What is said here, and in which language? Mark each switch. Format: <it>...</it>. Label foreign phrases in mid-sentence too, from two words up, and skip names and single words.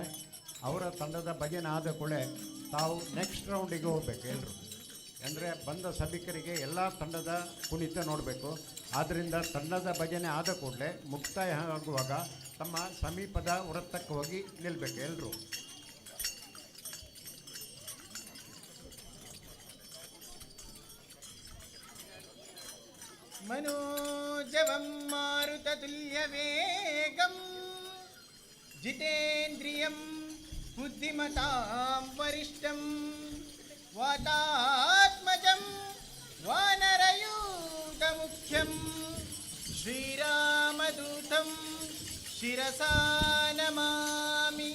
<kn>ಅವರ ತಂಡದ ಭಜನೆ ಆದ ಕೂಡಲೇ ತಾವು</kn> <en>next roundige</en> <kn>ಹೋಗ್ಬೇಕು ಎಲ್ಲರೂ. ಅಂದರೆ ಬಂದ ಸಭಿಕರಿಗೆ ಎಲ್ಲ ತಂಡದ ಕುಣಿತ ನೋಡಬೇಕು. ಆದ್ದರಿಂದ ತಂಡದ ಭಜನೆ ಆದ ಕೂಡಲೇ ಮುಕ್ತಾಯ ಆಗುವಾಗ ತಮ್ಮ ಸಮೀಪದ ವೃತ್ತಕ್ಕೆ ಹೋಗಿ ನಿಲ್ಲಬೇಕು ಎಲ್ಲರೂ.</kn> <sa>मनोजवं मारुततुल्यवेगं जितेन्द्रियं बुद्धिमतां वरिष्ठं वातात्मजं वानरयूथमुख्यं श्रीरामदूतं शिरसा नमामि.</sa>